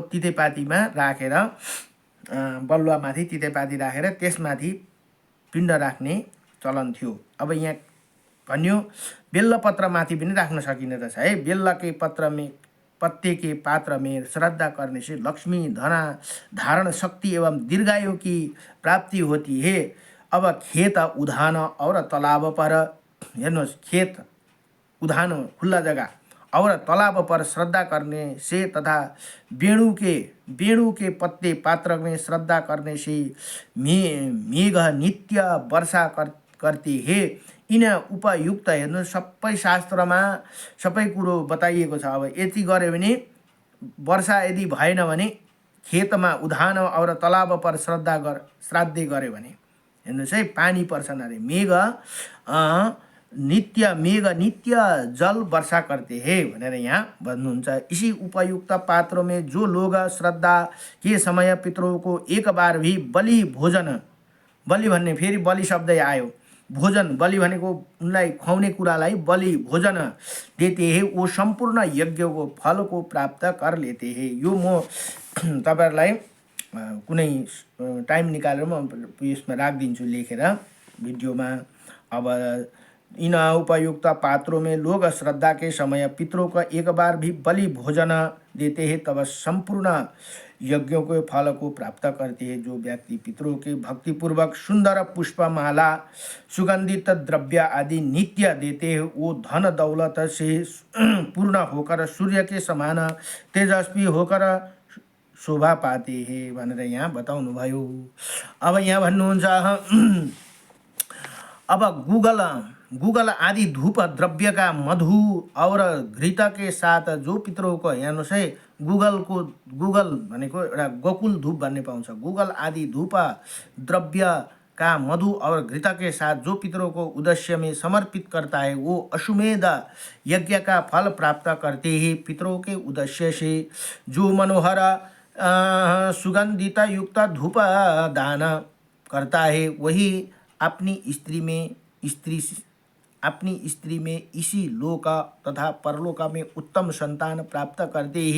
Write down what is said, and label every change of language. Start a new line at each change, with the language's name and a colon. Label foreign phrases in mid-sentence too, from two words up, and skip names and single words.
Nepali: तितेपातीमा राखेर बलुवामाथि तितेपाती राखेर त्यसमाथि पिण्ड राख्ने चलन थियो। अब यहाँ भन्यो बेल्लपत्र माथि पनि राख्न सकिने रहेछ है।
Hindi: बेल्ल के पत्ते के पात्र में श्रद्धा करने से लक्ष्मी धारण शक्ति एवं दीर्घायु की प्राप्ति होती है। अब खेत उधान और तालाब पर, हेर्नुहोस्, खेत उधान
Nepali: खुल्ला जग्गा
Hindi: और तालाब पर श्रद्धा करने से तथा वेणु के पत्ते पात्र में श्रद्धा करने से मेघ नित्य वर्षा करते हे।
Nepali: यिन उपयुक्त हेर्नु सबै शास्त्रमा सबै कुरो बताइएको छ। अब यति गर्यो भने वर्षा यदि भएन भने खेतमा उधान
Hindi: और तालाब पर
Nepali: श्राद्धे गर्यो भने हेर्नुहोस् है पानी पर्छन् अरे।
Hindi: मेघ नित्य जल वर्षा करते हे
Nepali: भनेर यहाँ भन्नुहुन्छ।
Hindi: इसी उपयुक्त पात्रों में जो लोग श्रद्धा के समय पितरों को एक बार भी बलि भोजन,
Nepali: बलि भन्ने फेरि बलि शब्द आयो, भोजन बलि भनेको उनलाई खुवाउने कुरालाई
Hindi: बलि भोजन देते हे वो सम्पूर्ण
Nepali: यज्ञको फलको
Hindi: प्राप्त कर लेते हे।
Nepali: यो म तपाईहरुलाई कुनै टाइम निकालेर म यसमा राखिदिन्छु लेखेर भिडियोमा।
Hindi: अब इन उपयुक्त पात्रों में लोग श्रद्धा के समय पितरों का एक बार भी बलि भोजन देते हैं तब संपूर्ण यज्ञों के फल को प्राप्त करते हैं। जो व्यक्ति पितरों के भक्तिपूर्वक सुंदर पुष्पमाला सुगंधित द्रव्य आदि नित्य देते हैं वो धन दौलत से पूर्ण होकर सूर्य के समान तेजस्वी होकर शोभा पाते हैं
Nepali: भनेर यहाँ बताउनु भयो। अब यहाँ भन्नुहुन्छ अब
Hindi: गुगल आदि धूप द्रव्य का मधु और घृत के साथ जो पितरों को
Nepali: हेर्नुहोस् है गुगल भनेको एउटा गोकुल धूप भन्ने पाउँछ।
Hindi: गुगल आदि धूप द्रव्य का मधु और घृत के साथ जो पितरों को उद्देश्य में समर्पित करता है वो अश्वमेध यज्ञ का फल प्राप्त करते हैं। पितरों के उद्देश्य से जो मनोहर सुगंधित युक्त धूप दान करता है वही अपनी स्त्री में इसी लोक तथा परलोक में उत्तम संतान प्राप्त करते ही।